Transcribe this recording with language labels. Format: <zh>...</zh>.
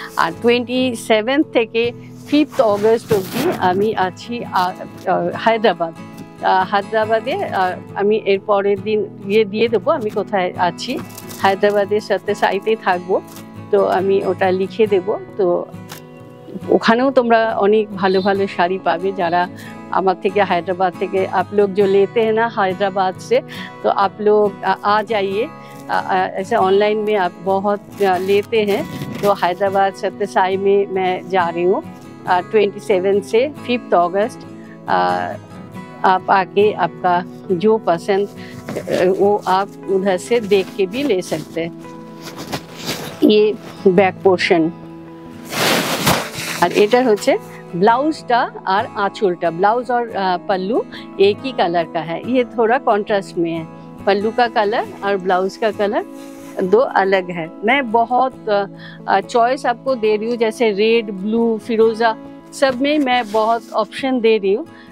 <bn>আর 27 থেকে 5 অগস্ট অবধি আমি আছি হায়দ্রাবাদ। হায়দ্রাবাদে আমি এর পরের দিন দিয়ে দেবো আমি কোথায় আছি। হায়দ্রাবাদের সাথে সাইতে থাকবো, তো আমি ওটা লিখে দেব। তো ওখানেও তোমরা অনেক ভালো ভালো শাড়ি পাবে। যারা আমার থেকে</bn> <hi>हैदराबाद থেকে आप लोग जो लेते हैं ना हैदराबाद से, तो आप लोग आ जाइए। ऐसे ऑनलाइन में आप बहुत लेते हैं, तो हैदराबाद सत्यसाई में मैं जा रही हूँ 27 से 5 अगस्त। आप आके आपका जो पसंद वो आप उधर से देख के भी ले सकते हैं। ये बैक पोर्शन।</hi> <bn>और এটা হচ্ছে ब्लाउजটা আর आंचलটা।</bn> <hi>ब्लाउज और पल्लू एक ही कलर का है, ये थोड़ा कॉन्ट्रास्ट में है। पल्लू का कलर और ब्लाउज का कलर दो अलग है। मैं बहुत चॉइस आपको दे रही हूँ, जैसे रेड, ब्लू, फिरोज़ा, सब में मैं बहुत ऑप्शन दे रही हूँ।</hi>